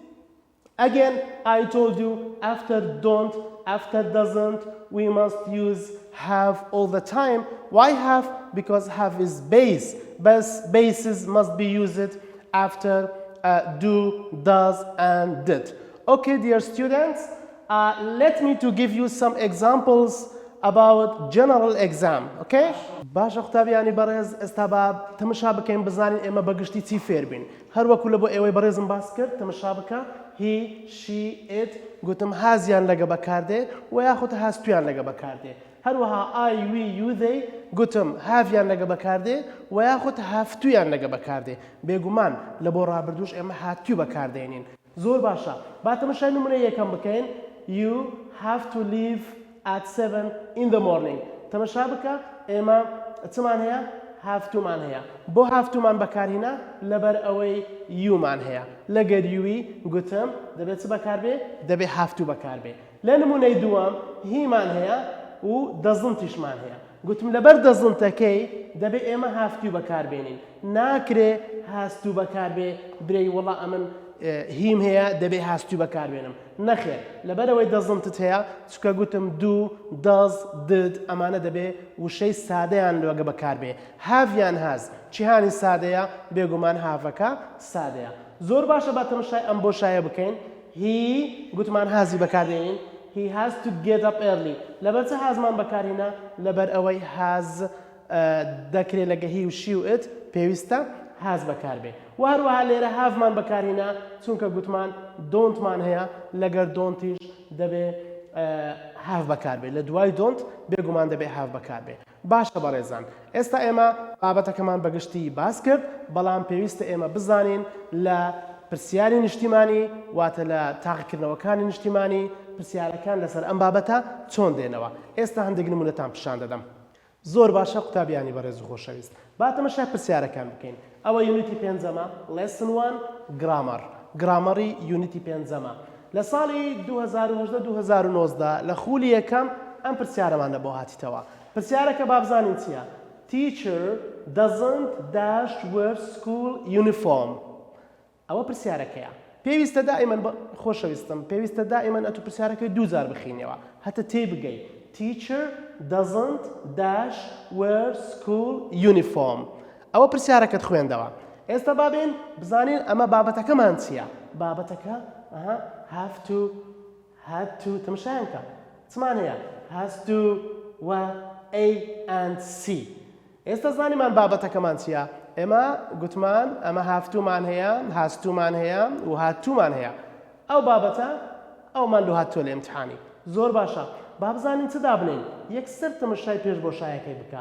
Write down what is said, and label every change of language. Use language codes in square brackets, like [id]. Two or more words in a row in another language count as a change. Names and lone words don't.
[en] Again, I told you after don't, after doesn't, we must use have all the time. Why have? Because have is base. Bases must be used after do, does, and did. Okay, dear students, let me to give you some examples about general exam, okay? [ckb] باش قوتابیانی بەڕێز ئێستا بە تەماشا بکەین بزانین ئێمە بەگشتی چی فێر بین. هەر وەکو لە بۆ ئێوەی بەڕێزم باس کرد تەماشا بکە [en] he, she, it [ckb] گوتم هازیان لەگە بەکاردێ و یاخود هاستویان لەگە بەکاردێ. هەروەها [en] I, we, you, they [ckb] گوتم هاڤیان لەگە بەکاردێ و یاخود هافتویان لەگە بەکاردێ. بێگومان لە بۆ ڕابردووش ئێمە هاتوو بەکاردێنین. زۆر باشە. با تەماشای نمونە یەکەم بکەین. [en] You have to leave at 7 in the morning. [ckb] تەماشا بکە ئێمە چمان هەیە؟ هافتومان هەیە. بۆ هافتومان بەکارهێنا لەبەر ئەوەی یومان هەیە. لەگەر یووی گوتم دەبێت چ بەکاربێ؟ دەبێت هافتوو بەکاربێ. لە نمونەی دووەم هیمان هەیە و دەزنتیشمان هەیە. گوتم لەبەر دەزنتەکەی دەبێت ئێمە هافتوو بەکاربێنین. ناکرێ هاستوو بەکاربێ برێی وەڵا ئەمن هیم هەیە دەبێت هاستوو بەکاربێنم. نەخێر لەبەرەوەی دەزنتت هەیە چکە گوتم [en] do, does, did [ckb] ئەمانە دەبێت وشەی سادەیان لەگە بەکاربێ. هاڤیان هاز چیهانی سادەیە بێگومان هاڤەکە سادەیە. زۆر باشە با تەماشای ئەم بۆشایە بکەین. he گوتمان هازی بەکاردێنین. [en] He has to get up early. [ckb] لەبەر چه هازمان بەکارهێنا لەبەر ئەوەی هاز دەکرێت لەگە هی و شی و ئت پێویستە هاز بەکاربێ. و هەروەها لێرە هاڤمان بەکارهێنا چونکە گوتمان دۆنتمان هەیە لەگەر دۆنتیش دەبێ هاڤ بەکاربێ. لە دوای دۆنت بێگومان دەبێ هاڤ بەکاربێ. باشە بەڕێزان. ئێستا ئێمە بابەتەکەمان بەگشتی باس کرد بەڵام پێویستە ئێمە بزانین لە پرسیاری نیشتیمانی واتە لە تاقیکردنەوەکانی نیشتیمانی پرسیارەکان لەسەر ئەم بابەتە چۆن دێنەوە. ئێستا هەندێک نمونەتان پیشان دەدەم. زۆر باشە قوتابیانی بەڕێز و خۆشەویست. با تەماشای پرسیارەکان بکەین. ئەوە یونیتی پێنجەمە [en] lesson 1 grammar. [ckb] گرامەری یونیتی پێنجەمە. لە ساڵی 2018-2019 لە خولی یەکەم ئەم پرسیارەمانە بۆ هاتیتەوە. پرسیارەکە با بزانین چییە؟ [en] Teacher doesn't dash wear school uniform. [ckb] ئەوە پرسیارەکەیە. پێویستە دائیمەن خۆشەویستم پێویستە دائیمەن ئەتو پرسیارەکەی دووجار بخینەوە هەتە تێبگەی. [en] Teacher doesn't dash wear school uniform. [ckb] ئەوە پرسیارەکەت خوێندەوە. ئێستا بابێن بزانین ئەمە بابەتەکەمان چییە؟ بابەتەکە [en] have to, had to [ckb] تەماشایان کە چمان هەیە؟ [en] has to و A and C. [ckb] ئێستا زانیمان بابەتەکەمان چییە؟ ئێمە گوتمان ئەمە هافتومان هەیە هاستومان هەیە و هاتوومان هەیە. ئەو بابەتە ئەومان لە هاتووە لە ئیمتحانی. زۆر باشە. با بزانین چ دابنین؟ یەکسەر تەماشای پێش بۆشایەکەی بکە.